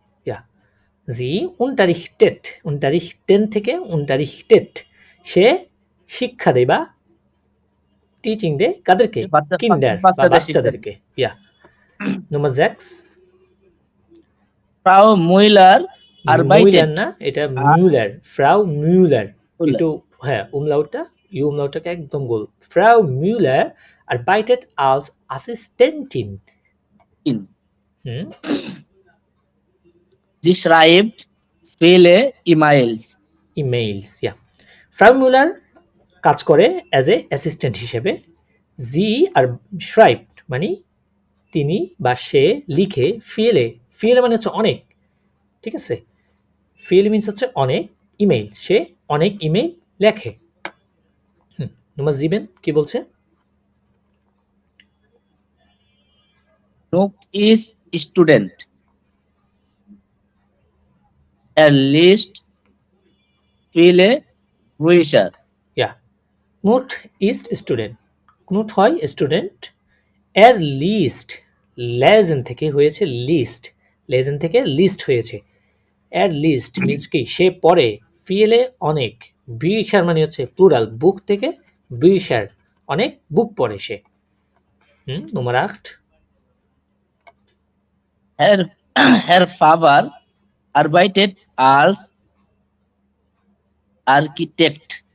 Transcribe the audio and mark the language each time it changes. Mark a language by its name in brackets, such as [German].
[Bangla] ইয়া, জি unterrichten থেকে unterrichtet, সে শিক্ষা দেয় বা টিচিং দেয় কাদেরকে, কিন্ডার বা বাচ্চাদেরকে। ইয়া, নম্বর 6, [German] Frau Müller arbeitet. [Bangla] না, এটা মিউলার, ফ্রাউ মিউলার। একটু হ্যাঁ, umlautটাকে একদম গোল। [German] ফ্রাউ মিউলার arbeitet als Assistentin. Sie schreibt viele E-Mails. [Bangla] ইয়া, ফ্রাউ মিউলার কাজ করে অ্যাজ এ অ্যাসিস্ট্যান্ট হিসেবে। জি আর schreibt মানে তিনি বা সে লিখে, ফিলে মানে হচ্ছে অনেক, ঠিক আছে। ফিল মিনস হচ্ছে অনেক, ইমেইল, সে অনেক ইমেইল লেখে। নম্বর 7 কি বলছে, [German] Knut ist Student. Liest viele Bücher. [Bangla] ইয়া, [German] Knut ist [Bangla] স্টুডেন্ট। Knut হয় স্টুডেন্ট, এর লিস্ট, লেজেন থেকে হয়েছে লিস্ট, লেজেন থেকে লিস্ট হয়েছে। এর লিস্ট মিনস কি সে পড়ে, ফিলে অনেক, বিশার মানে হচ্ছে প্লুরাল, বুক থেকে বিশার অনেক বুক পড়ে সে। [German] Nummer 8. [English] Her, her father [German] arbeitet als Architekt.